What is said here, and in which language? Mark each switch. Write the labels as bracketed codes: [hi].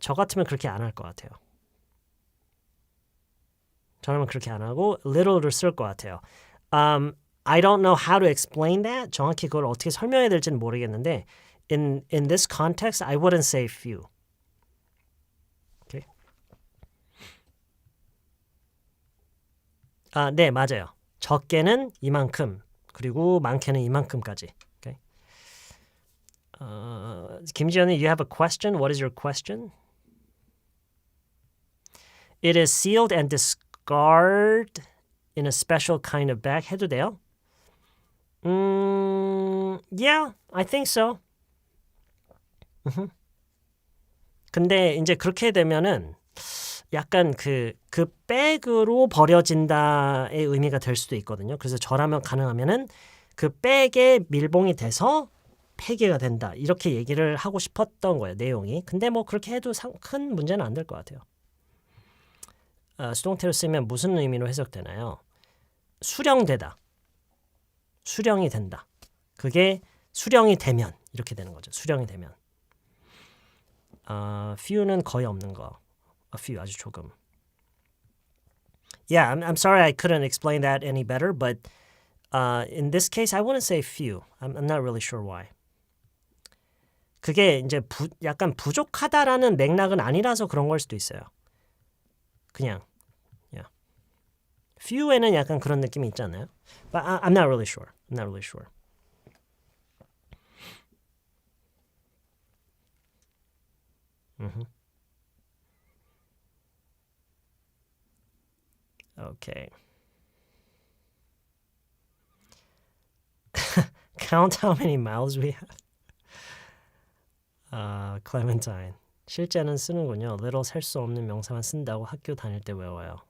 [ko] 저 같으면 그렇게 안 할 것 같아요. 저는 그렇게 안 하고 little를 쓸 것 같아요. [en] I don't know how to explain that. [ko] 정확히 그걸 어떻게 설명해야 될지는 모르겠는데 [en] in this context, I wouldn't say few. Okay. [ko] 네, 맞아요. 적게는 이만큼, 그리고 많게는 이만큼까지. [en] Okay. 김지연이, you have a question? What is your question? It is sealed and discarded in a special kind of bag. [ko] 해도 돼요? [en] Yeah, I think so. [ko] 근데 이제 그렇게 되면은 약간 그 백으로 버려진다의 의미가 될 수도 있거든요. 그래서 저라면 가능하면은 그 백에 밀봉이 돼서 폐기가 된다. 이렇게 얘기를 하고 싶었던 거예요, 내용이. 근데 뭐 그렇게 해도 큰 문제는 안 될 것 같아요. 수동태로 쓰면 무슨 의미로 해석되나요? 수령되다. 수령이 된다. 그게 수령이 되면 이렇게 되는 거죠. 수령이 되면. few는 거의 없는 거. A few 아주 조금. [en] Yeah, I'm sorry I couldn't explain that any better, but in this case I wouldn't say few. I'm not really sure why. [ko] 그게 이제 약간 부족하다라는 맥락은 아니라서 그런 걸 수도 있어요. 그냥 yeah. few에는 약간 그런 느낌이 있지 않나요? [en] But I'm not really sure. I'm not really sure. Okay. Count how many miles we have. [ko] Clementine. 실제는 쓰는군요. little 셀 수 없는 명사만 쓴다고 학교 다닐 때 외워요.